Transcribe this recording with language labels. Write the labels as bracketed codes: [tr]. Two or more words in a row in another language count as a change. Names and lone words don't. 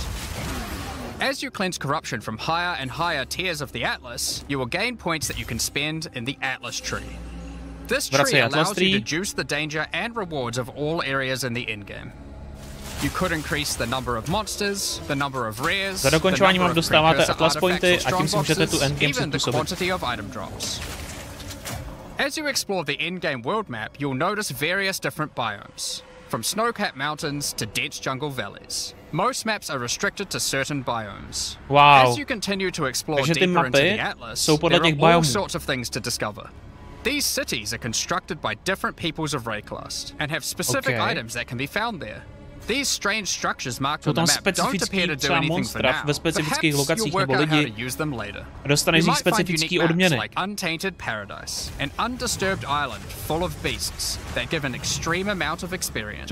[en] As you cleanse corruption from higher and higher tiers of the Atlas, you will gain points that you can spend in the Atlas tree. This tree allows you to juice the danger and rewards of all areas in the endgame. You could increase the number of monsters, the number of rares, [cs] Za dokončování map dostáváte Atlas pointy a tím si můžete tu endgame [en] even the [cs] přizpůsobit. [en] quantity of item drops. As you explore the endgame world map, you'll notice various different biomes, from snow-capped mountains to dense jungle valleys. Most maps are restricted to certain biomes. Wow. As you continue to explore [cs] Takže ty [en] deeper into [cs] mapy [en] the Atlas, [cs] jsou podle [en] there [cs] těch [en] are all [cs] biomů. [en] sorts of things to discover. These cities are constructed by different peoples of Rayclast and have specific items that can be found there. These strange structures marked on the map don't appear to do anything for now. Perhaps you'll work out how to use them later. You might find unique maps like Untainted Paradise, an undisturbed island full of beasts that give an extreme amount of experience.